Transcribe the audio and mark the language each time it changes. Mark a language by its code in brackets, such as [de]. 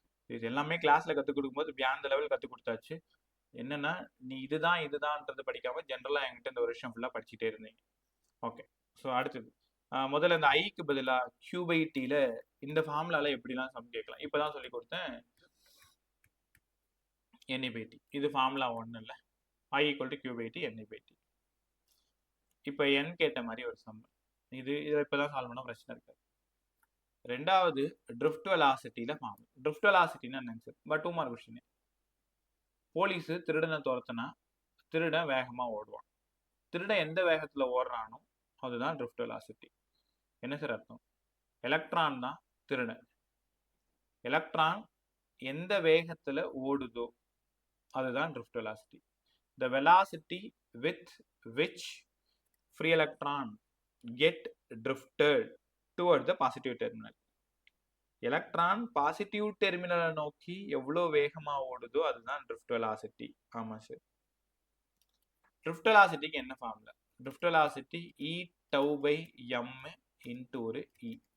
[ta] இது எல்லாமே கிளாஸில் கற்றுக் கொடுக்கும்போது பியாண்ட் லெவல் கற்றுக் கொடுத்தாச்சு. என்னன்னா, நீ இதுதான்ன்றது படிக்காம ஜென்ரலாக என்கிட்ட இந்த ஒரு வருஷம் ஃபுல்லாக படிச்சுட்டே இருந்தீங்க. ஓகே, ஸோ அடுத்தது முதல்ல இந்த ஐக்கு பதிலாக கியூபைடியில் இந்த ஃபார்முலால எப்படிலாம் சம் கேட்கலாம் இப்போ தான் சொல்லி கொடுத்தேன். NE/T இது ஃபார்முலா 1 இல்லை, I = Q/T NE/T. இப்போ n கேட்ட மாதிரி ஒரு சம், இதை இப்போ தான் சால்வ் பண்ண பிரச்சனை இருக்காது. ரெண்டாவது ட்ரிஃப்ட் வெலாசிட்டியில் ஃபார்ம். ட்ரிஃப்ட் வெலாசிட்டின்னா என்னங்க sir? But 2 mark question. Police திருடனை துரத்துனா திருடன் வேகமாக ஓடுவான். திருடன் எந்த வேகத்தில் ஓடுறானோ அதுதான் ட்ரிஃப்ட் வெலாசிட்டி. என்ன சார் அர்த்தம்? எலக்ட்ரான் தான் திருடன். எலக்ட்ரான் எந்த வேகத்தில் ஓடுதோ அதுதான் drift velocity. [en] The velocity with which free electron get drifted toward the positive terminal. [ta] Electron positive டெர்மினலை நோக்கி எவ்வளோ வேகமாக ஓடுதோ அதுதான் ட்ரிஃப்ட் வெலாசிட்டி. ஆமாம் சார். ட்ரிஃப்ட் வெலாசிட்டிக்கு என்ன formula? Drift velocity E/τ/m into ஒரு E.